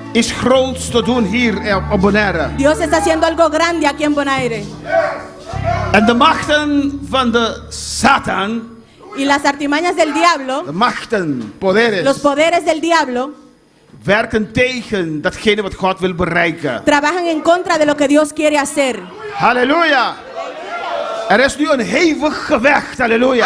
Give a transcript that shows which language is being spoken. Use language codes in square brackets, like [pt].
[nl] iets groots te doen hier op Bonaire. [es] Dios está haciendo algo grande aquí en Bonaire. [nl] En de machten van de Satan, [es] Y las artimañas del diablo, [nl] de machten, poderes, [es] los poderes del diablo, [nl] werken tegen datgene wat God wil bereiken. [es] trabajan en contra de lo que Dios quiere hacer. [nl] Halleluja. Er is nu een hevig gevecht, halleluja.